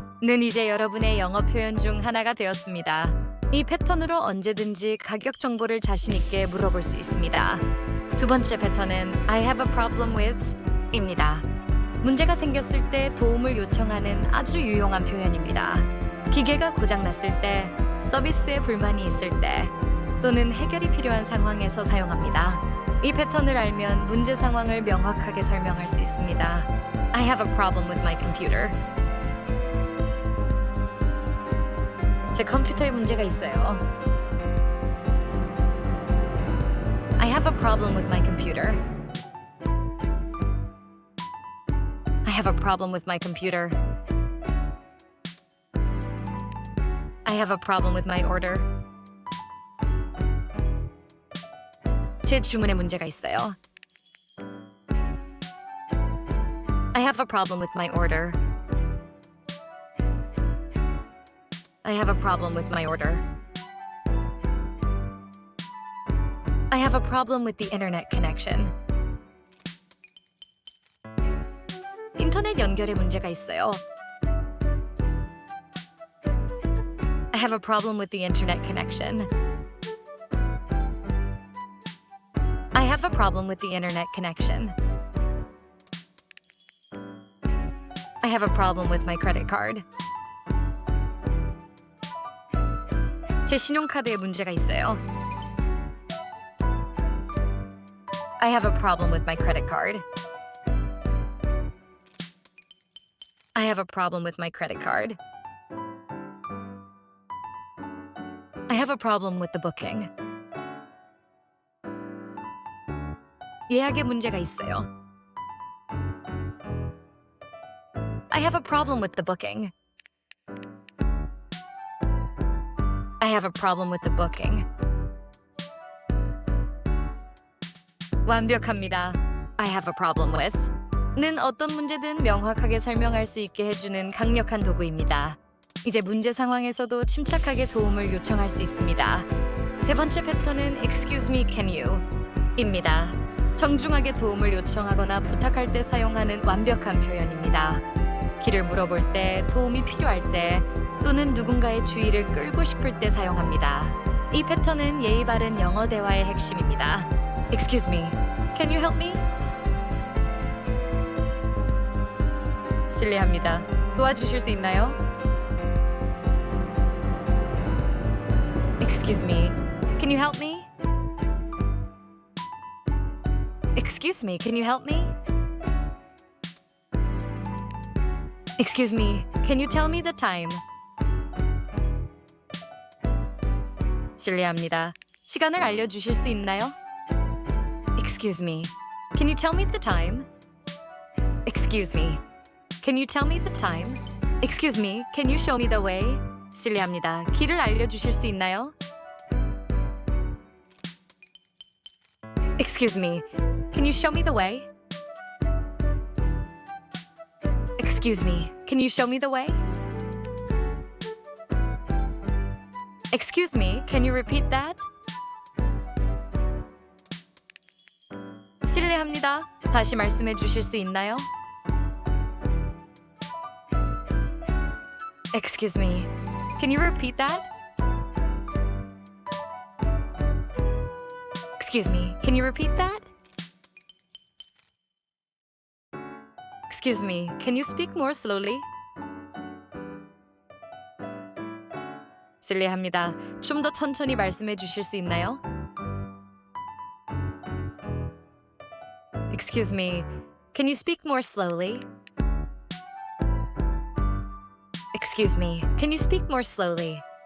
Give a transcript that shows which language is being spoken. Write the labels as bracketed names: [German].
[Korean] 는 이제 여러분의 영어 표현 중 하나가 되었습니다. 이 패턴으로 언제든지 가격 정보를 자신 있게 물어볼 수 있습니다. 두 번째 패턴은 I have a problem with 입니다. 문제가 생겼을 때 도움을 요청하는 아주 유용한 표현입니다. 기계가 고장났을 때, 서비스에 불만이 있을 때, 또는 해결이 필요한 상황에서 사용합니다. 이 패턴을 알면 문제 상황을 명확하게 설명할 수 있습니다. [English] I have a problem with my computer. [Korean] 제 컴퓨터에 문제가 있어요. [English] I have a problem with my computer. I have a problem with my computer. I have a problem with my order. [Korean] 제 주문에 문제가 있어요. [English] I have a problem with my order. I have a problem with my order. I have a problem with the internet connection. [Korean] 인터넷 연결에 문제가 있어요. [English] I have a problem with the internet connection. I have a problem with the internet connection. I have a problem with my credit card. [Korean] 제 신용카드에 문제가 있어요. [English] I have a problem with my credit card. I have a problem with my credit card. I have a problem with the booking. [Korean] 예약에 문제가 있어요. [English] I have a problem with the booking. I have a problem with the booking. [Korean] 완벽합니다. [English] I have a problem with [Korean] 는 어떤 문제든 명확하게 설명할 수 있게 해주는 강력한 도구입니다. 이제 문제 상황에서도 침착하게 도움을 요청할 수 있습니다. 세 번째 패턴은 [English] Excuse me, can you? [Korean] 입니다. 정중하게 도움을 요청하거나 부탁할 때 사용하는 완벽한 표현입니다. 길을 물어볼 때, 도움이 필요할 때, 또는 누군가의 주의를 끌고 싶을 때 사용합니다. 이 패턴은 예의 바른 영어 대화의 핵심입니다. [English] Excuse me, can you help me? [Korean] 실례합니다. 도와주실 수 있나요? [English] Excuse me, can you help me? Excuse me, can you help me? Excuse me, can you tell me the time? [Korean] 실례합니다. 시간을 알려주실 수 있나요? [English] Excuse me, can you tell me the time? Excuse me, can you tell me the time? Excuse me, can you show me the way? [Korean] 실례합니다. 길을 알려주실 수 있나요? [English] Excuse me, can you show me the way? Excuse me, can you show me the way? Excuse me, can you repeat that? [Korean] 실례합니다. 다시 말씀해 주실 수 있나요? [English] Excuse me, can you repeat that? Excuse me, can you repeat that? Excuse me, can you speak more slowly? [Korean] 실례합니다. 좀 더 천천히 말씀해 주실 수 있나요? [English] Excuse me, can you speak more slowly? Excuse me, can you speak more slowly?